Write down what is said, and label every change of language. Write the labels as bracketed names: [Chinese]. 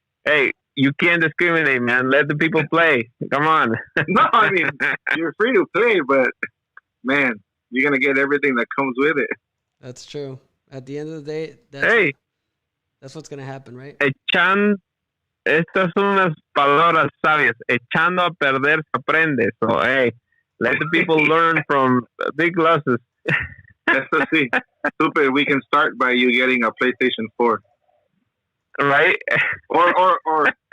[English] Hey, you can't discriminate, man. Let the people play. Come on. No, I mean you're free to play, but man, you're gonna get everything that comes with it. That's true. At the end of the day, that's what's gonna happen, right? [Spanish] Estas son unas palabras sabias. Echando a perder se aprende. [English] So, hey, let the people learn from big losses. [Spanish] Eso sí. Super. [English] We can start by you getting a PlayStation 4. Right? Or